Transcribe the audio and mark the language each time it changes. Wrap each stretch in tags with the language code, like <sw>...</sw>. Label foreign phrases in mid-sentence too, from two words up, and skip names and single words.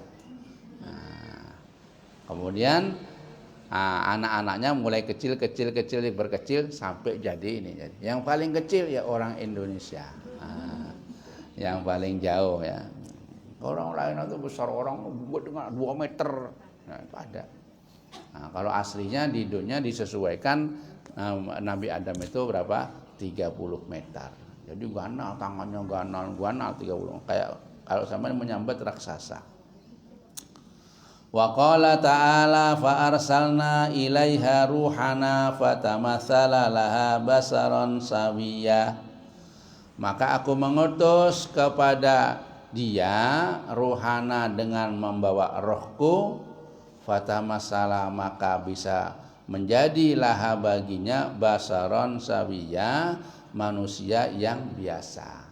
<id>Nah, kemudian anak-anaknya mulai kecil berkecil sampai jadi ini. Yang paling kecil ya orang Indonesia. Yang paling jauh ya. Orang lain itu besar, orang dengan 2 meter. Nah, itu ada. Nah, kalau aslinya di dunia disesuaikan Nabi Adam itu berapa? 30 meter.</id> <bjn>Jadi ganal, tangannya ganal 30. Kayak kalau sampai menyambat raksasa.</bjn> <ar>وقال تعالى فأرسلنا إليها روحنا فتمثل لها بشرا سويا.</ar> <id>Maka aku mengutus kepada dia ruhana dengan membawa rohku, fatamatsala maka bisa menjadilah baginya</id> <ar>بشرا سويا,</ar> <id>manusia yang biasa.</id>